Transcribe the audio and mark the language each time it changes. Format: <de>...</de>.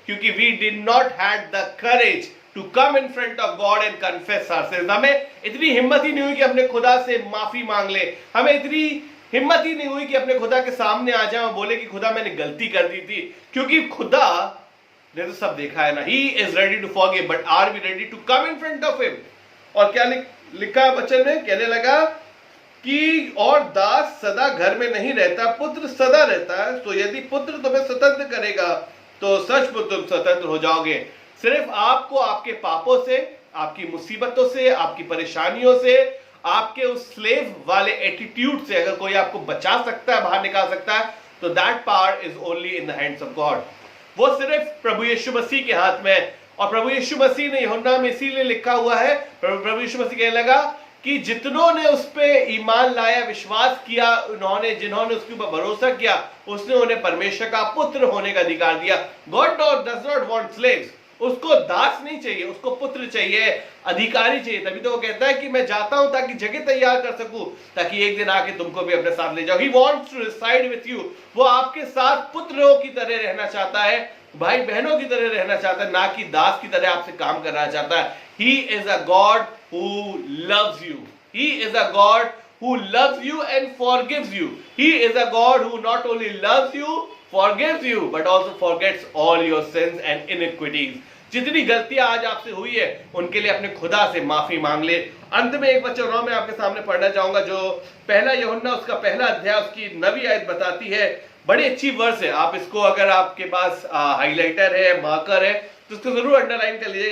<hi>क्योंकि</hi> <en>We did not had the courage to come in front of God and confess our sins.</en> <hi>हमें इतनी हिम्मत ही नहीं हुई कि अपने खुदा से माफी मांग ले। हमें इतनी हिम्मत ही नहीं हुई कि अपने खुदा के सामने आ जाए और बोले कि खुदा मैंने गलती कर दी थी। क्योंकि खुदा ने तो सब देखा है ना।</hi> <en>He is ready to forgive, but are we ready to come in front of him?</en> <hi>और क्या लिखा वचन में? कहने लगा कि और दास सदा घर में नहीं रहता, पुत्र सदा रहता है। तो यदि पुत्र तुम्हें स्वतंत्र करेगा तो सचमुच तुम स्वतंत्र हो जाओगे। सिर्फ आपको आपके पापों से, आपकी मुसीबतों से, आपकी परेशानियों से, आपके उस स्लेव वाले एटीट्यूड से अगर कोई आपको बचा सकता है, बाहर निकाल सकता है, तो</hi> <en>That power is only in the hands of God.</en> <hi>वो सिर्फ प्रभु यीशु मसीह के हाथ में है। और प्रभु यीशु मसीह ने यूहन्ना में इसीलिए लिखा हुआ है, प्रभु यीशु मसीह कहने लगा कि जितनों ने उस पे ईमान लाया, विश्वास किया, उन्होंने जिन्होंने उसके ऊपर भरोसा किया, उसने उन्हें परमेश्वर का पुत्र होने का अधिकार दिया।</hi> <en>God does not want slaves.</en> <hi>उसको दास नहीं चाहिए, उसको पुत्र चाहिए, अधिकारी चाहिए। तभी तो वो कहता है कि मैं जाता हूं ताकि जगह तैयार कर सकूं, ताकि एक दिन आके तुमको भी अपने साथ ले जाओ।</hi> <en>He wants to reside with you।</en> <hi>वो आपके साथ पुत्रों की तरह रहना चाहता है, भाई बहनों की तरह रहना चाहता है, ना कि दास की तरह आपसे काम करना चाहता है।</hi> <en>He is a God who loves you। He is a God who loves you and forgives you। He is a God who not only loves you, forgives you, but also forgets all your sins and iniquities।</en> <hi>जितनी गलतियां आज आपसे हुई है उनके लिए अपने खुदा से माफी मांग ले। अंत में एक वचन और मैं आपके सामने पढ़ना चाहूंगा, जो पहला यूहन्ना उसका 1 अध्याय उसकी 9वीं आयत बताती है। बड़ी अच्छी वर्स है। आप इसको, अगर आपके पास हाइलाइटर है, मार्कर है, तो इसको जरूर अंडरलाइन कर लीजिए।</hi>